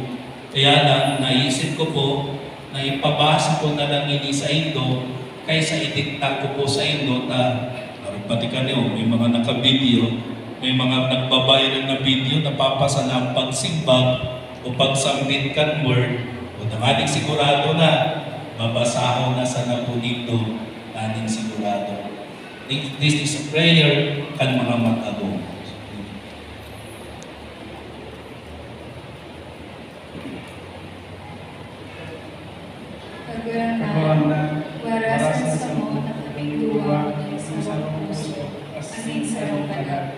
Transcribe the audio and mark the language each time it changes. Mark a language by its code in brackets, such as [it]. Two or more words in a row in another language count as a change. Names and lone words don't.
[bik] Kaya lang, naisip ko po na ipabasa ko na lang ini sa Indo kaysa idikta ko po sa Indo na pati kanyo, may mga naka-video, may mga nagbabayran na video na papasa ng pagsimbag o pagsambit kan word o nangaling sigurado na babasahon na sa napunito naning sigurado. [en] This is a prayer kan mga mag-agong. [bik] Kaguranan, warasan sa mo na kaming duwa ng sarong puso, asin sarong kalag.